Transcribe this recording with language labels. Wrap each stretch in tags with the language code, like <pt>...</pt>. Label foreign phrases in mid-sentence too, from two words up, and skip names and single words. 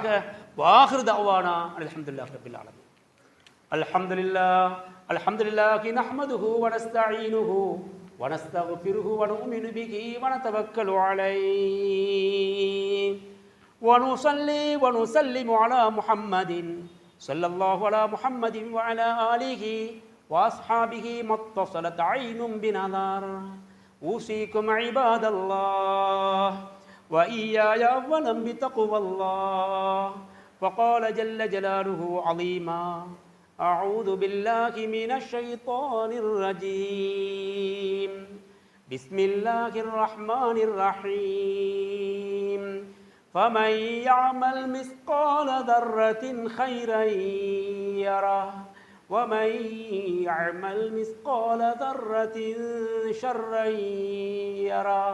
<ar>وآخر دعوانا الحمد لله رب العالمين الحمد لله الحمد لله نحمده ونستعينه ونستغفره ونؤمن به ونتوكل عليه ونصلي ونسلم على محمد صلى الله على محمد وعلى آله وأصحابه ما اتصلت عين بنظر. أوصيكم عباد الله وإياي أولا بتقوى الله. فقال جل جلاله عظيما أعوذ بالله من الشيطان الرجيم بسم الله الرحمن الرحيم فمن يعمل مثقال ذرة خيرا يره ومن يعمل مثقال ذرة شرا يره.</ar>